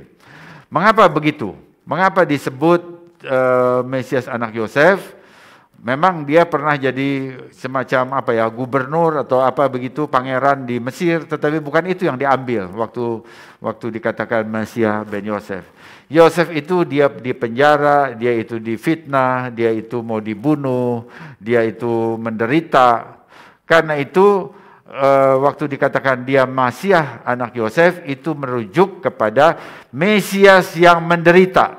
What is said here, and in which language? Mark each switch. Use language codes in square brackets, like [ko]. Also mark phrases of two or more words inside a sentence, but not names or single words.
[id] Mengapa begitu? Mengapa disebut Mesias anak Yosef? Memang dia pernah jadi semacam gubernur atau apa begitu, pangeran di Mesir, tetapi bukan itu yang diambil waktu dikatakan [he] משיח בן יוסף. [id] Yosef itu dia dipenjara, dia itu difitnah, dia itu mau dibunuh, dia itu menderita. Karena itu waktu dikatakan dia Masiah anak Yosef itu merujuk kepada Mesias yang menderita.